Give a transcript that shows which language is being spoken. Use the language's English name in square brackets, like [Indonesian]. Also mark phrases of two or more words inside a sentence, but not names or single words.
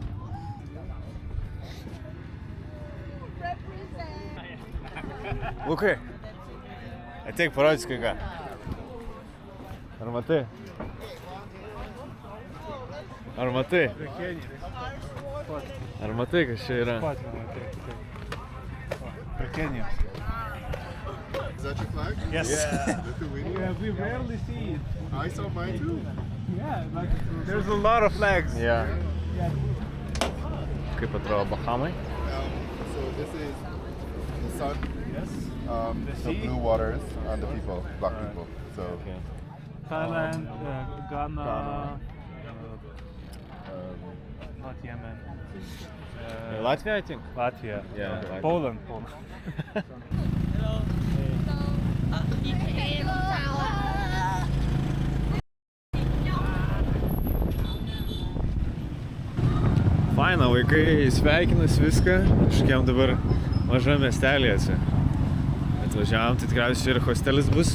[English] Represent. [Lithuanian] Lukai, ateik parodys kai ką. Ar matai? Ar matai? Ar matai, kas čia yra? Prie Kenijos. [English] Is that your flag? Yes. Lithuania? Yeah, we rarely see it. I saw mine too. Yeah, but there's a lot of flags. Yeah. [Lithuanian] Kaip atrodo Bahamai? [English] So this is the sun, Yes. the sea? blue waters, and the people, black people. So Okay. Thailand, Ghana, um, not Yemen. Latvija, I think? Latvia. Yeah, Latvia. Poland. [Lithuanian] Faina, vaikai sveikinas viską. Kažkiam dabar maža miestelėje čia. Atvažiavom, tai tikriausiai ir hostelis bus.